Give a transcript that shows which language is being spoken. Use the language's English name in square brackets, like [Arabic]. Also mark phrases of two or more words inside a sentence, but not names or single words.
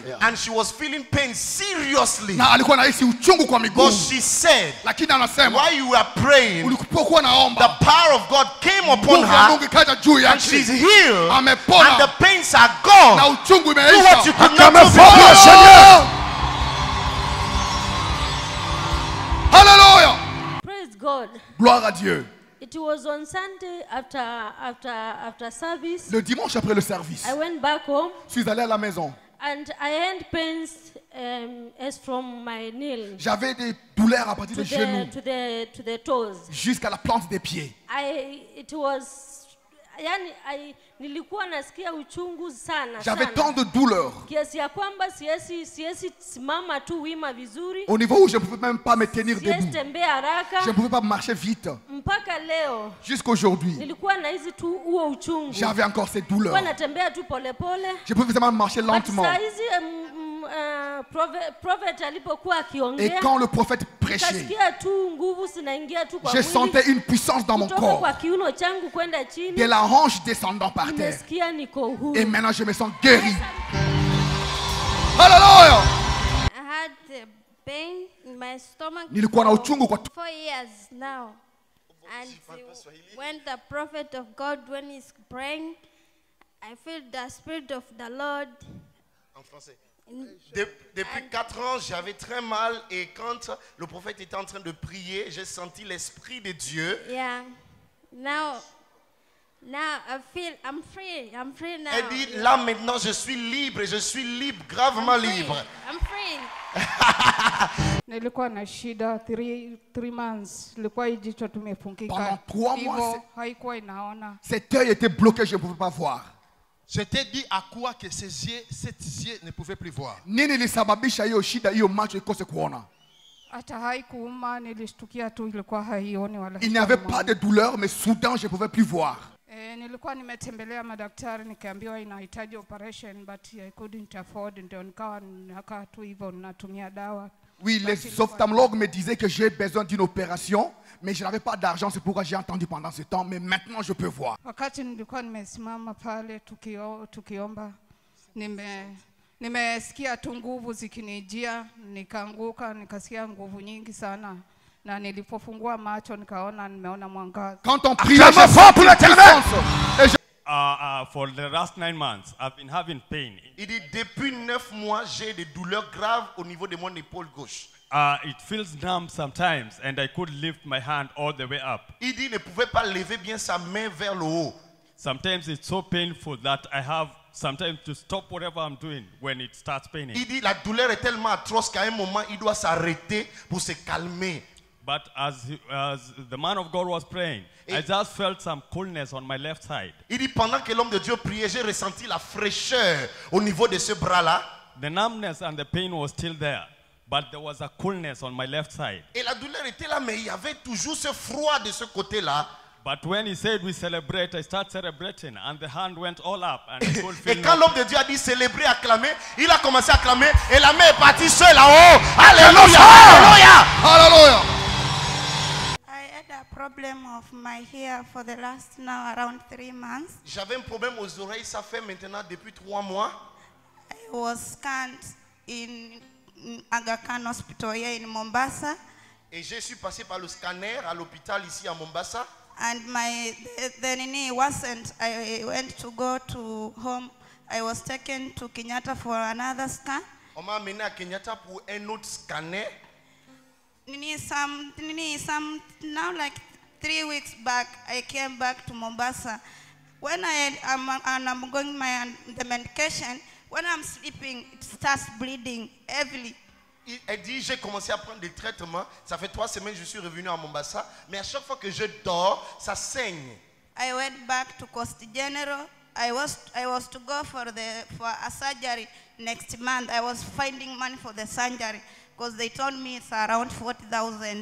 [English] And she was feeling pain seriously. [Swahili] Na alikuwa anahisi uchungu kwa miguu. [English] But she said, [Swahili] Lakini anasema [English] while you were praying, [Swahili] ulipokuwa naomba, [English] the power of God came upon [Swahili] nguvu ya Mungu [English] her [Swahili] ikaja juu [English] and [Swahili] yake. [English] she's healed [Swahili] Amepona. [English] and the pains are [Swahili] Na [English] gone. [Swahili] uchungu [English] Do what you [Swahili] imeisha. [English] could not [French] Acclamez [English] do [French] fort pour le [English] before. [French] Seigneur. [English] Hallelujah. Praise God. [French] Gloire à Dieu. [English] It was on Sunday after service. [French] Le dimanche après le service, [English] I went back home [French] je suis allé à la maison. [English] and I had pains as from my knee [French] J'avais des douleurs à partir [English] to [French] des genoux [English] to the toes. [French] jusqu'à la plante des pieds. [Swahili] Nilikuwa nasikia uchungu sana [French] J'avais [Swahili] sana. [French] tant de douleurs [Swahili] Kiasi ya kwamba siwezi simama tu wima vizuri. [French] au niveau où je ne pouvais même pas me tenir [Swahili] Siwezi [French] debout. [Swahili] tembea haraka. [French] Je ne pouvais pas marcher vite. [Swahili] Mpaka leo [French] Jusqu'aujourd'hui, [Swahili] nilikuwa na hizi tu huo uchungu. [French] j'avais encore ces [Swahili] Nilikuwa [French] douleurs. [Swahili] natembea tu polepole. [French] Je pouvais seulement marcher [English] But [French] lentement. [Swahili] saa hizi prophet alipokuwa [French] Et [Swahili] akiongea, [French] quand le prophète prêchait, [Swahili] nikasikia tu nguvu zinaingia tu kwa [French] je sentais [Swahili] mwili. [French] une puissance dans mon [Swahili] Kutoka [French] corps. [Swahili] kwa kiuno changu kwenda chini. [French] De la hanche descendant par terre. [Swahili] Nimesikia niko huru. [French] Et maintenant, je me sens guéri. [English] Hallelujah! I had pain in my stomach [Swahili] Nilikuwa na [English] for [Swahili] uchungu kwa [English] 4 years now. And when the prophet of God, when he's praying, I feel the spirit of the Lord. [French] En français. Depuis 4 ans, j'avais très mal et quand le prophète était en train de prier, j'ai senti l'esprit de Dieu. Yeah. Now I feel I'm free. I'm free now. Elle dit, là maintenant je suis libre et je suis libre, gravement libre. [English] I'm free. [Swahili] Nilikuwa na shida [English] 3 months. [Swahili] Nilikuwa hii jicho tumefungika. [French] Pendant 3 mois, [Swahili] Hivyo haikuwa inaona. [French] cet œil était bloqué, je ne pouvais pas voir. Je t'ai dit à quoi que ces yeux ne pouvaient plus voir. [Swahili] Nini ilisababisha hiyo shida, hiyo macho ikose kuona? Hata haikuuma, nilishtukia tu ilikuwa haioni wala. [French] Il n'y avait pas de douleur, mais soudain, je ne pouvais plus voir. [Swahili] Nilikuwa nimetembelea madaktari nikaambiwa inahitaji operation [English] but I couldn't afford, [Swahili] ndio nikakaa tu hivyo natumia dawa. [French] Oui, les ophtalmologues me disaient que j'ai besoin d'une opération, mais je n'avais pas d'argent, c'est pourquoi j'ai attendu pendant ce temps, mais maintenant je peux voir. [Swahili] Wakati nilikuwa nimesimama pale tukiomba, nimesikia tu nguvu zikinijia, nikaanguka, nikasikia nguvu nyingi sana. Na nilipofungua macho nikaona nimeona mwangaza. [French] Quand on prie, j'ai senti la puissance. [English] For the last 9 months, I've been having pain. [French] Il dit, depuis 9 mois, j'ai des douleurs graves au niveau de mon épaule gauche. [English] It feels numb sometimes, and I could lift my hand all the way up. [French] Il dit, il ne pouvait pas lever bien sa main vers le haut. [English] Sometimes it's so painful that I have sometimes to stop whatever I'm doing when it starts paining. [French] Il dit, la douleur est tellement atroce qu'à un moment, il doit s'arrêter pour se calmer. [English] But as the man of God was praying, I just felt some coolness on my left side. [French] Il dit, pendant que l'homme de Dieu priait, j'ai ressenti la fraîcheur au niveau de ce bras-là. [English] The numbness and the pain was still there, but there was a coolness on my left side. [French] Et la douleur était là, mais il y avait toujours ce froid de ce côté-là. [English] But when he said we celebrate, I started celebrating, and the hand went all up, and I could feel [French] Et quand [English] nothing. [French] l'homme de Dieu a dit célébrer, acclamer, il a commencé à acclamer et la main est partie seule là-haut. Alléluia, alléluia. [English] Hallelujah! I had a problem of my hair for the last now around 3 months. [French] J'avais un problème aux oreilles, ça fait maintenant depuis 3 mois. [English] I was scanned in Aga Khan Hospital here in Mombasa, [French] Et je suis passé par le scanner à l'hôpital ici à Mombasa. [English] and the knee wasn't. I went to go to home. I was taken to Kenyatta for another scan. [French] On m'a amené à Kenyatta pour un autre scanner. [English] Now like 3 weeks back, I came back to Mombasa. When I'm going the medication, when I'm sleeping, it starts bleeding heavily. [French] Elle dit, j'ai commencé à prendre des traitements. Ça fait 3 semaines que je suis revenu à Mombasa. Mais à chaque fois que je dors, ça saigne. [English] I went back to Coast General. I was to go for a surgery next month. I was finding money for the surgery. because they told me it's around 40,000.